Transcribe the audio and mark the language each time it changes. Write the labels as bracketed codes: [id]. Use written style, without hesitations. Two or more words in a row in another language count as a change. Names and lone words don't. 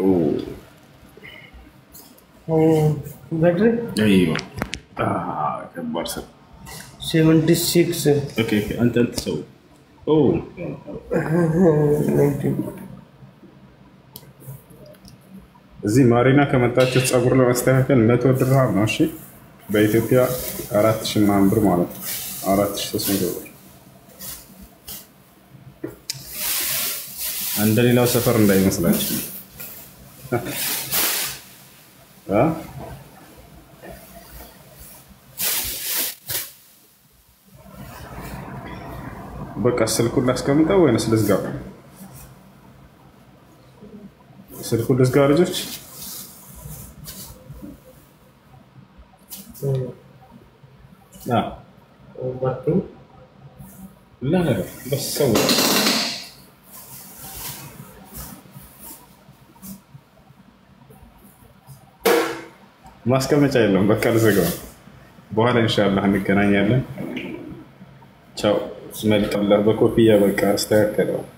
[en] बैटरी [ar] ايوه كبر 76 اوكي انت تسوي اوه 19 [am] እዚህ ማሪና ከመጣችሁ ጸጉር ለማስተካከል 100 ድርሃም ነው። እሺ በኢትዮጵያ 4000 ምናምን ብር ማለት ነው። 4300 ብር እንደሌላው ሰፈር እንዳይመስላችሁ። በቃ ስልኩን ላስቀምጠው ወይንስ ልዝጋው? ስልኩን ልዝጋው ልጆች? [ar] لا بس سوي [am] ማስቀመጫ የለም። በቃ ልዘጋው። በኋላ ኢንሻአላህ እንገናኛለን። ቻው። መልካም በኮፍያ በቃ አስተካከለው።